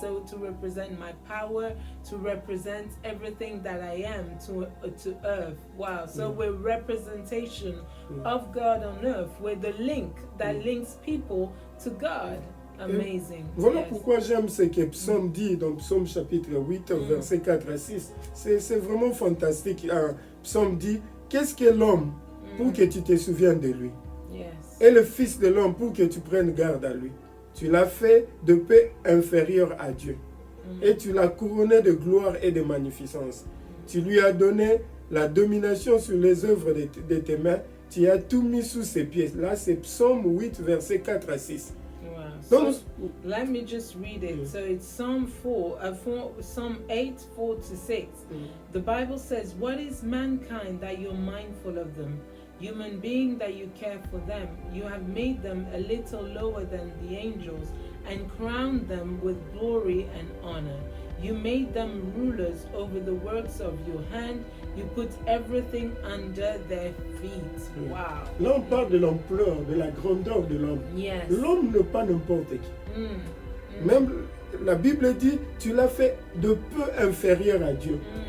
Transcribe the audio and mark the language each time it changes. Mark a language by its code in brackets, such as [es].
[en] So to represent my power, to represent everything that I am to earth. Wow. So we're representation of God on earth. We're the link that links people to God. Amazing. [fr] Voilà pourquoi j'aime ce que Psaume dit dans Psaume chapitre 8, versets 4 à 6. C'est vraiment fantastique. Psaume dit, qu'est-ce que l'homme pour que tu te souviennes de lui? Et le Fils de l'homme pour que tu prennes garde à lui. Tu l'as fait de paix inférieure à Dieu. Et tu l'as couronné de gloire et de magnificence. Tu lui as donné la domination sur les œuvres de tes mains. Tu as tout mis sous ses pieds. Là, c'est Psaume 8, versets 4 à 6. [en] So, let me just read it. So it's Psalm 8, 4 to 6. The Bible says, "What is mankind that you're mindful of them? Human being that you care for them. You have made them a little lower than the angels and crowned them with glory and honor. You made them rulers over the works of your hand. You put everything under their feet." Wow. [fr] Là, on parle de l'ampleur, de la grandeur de l'homme. L'homme n'est pas n'importe qui. Même la Bible dit, tu l'as fait de peu inférieur à Dieu.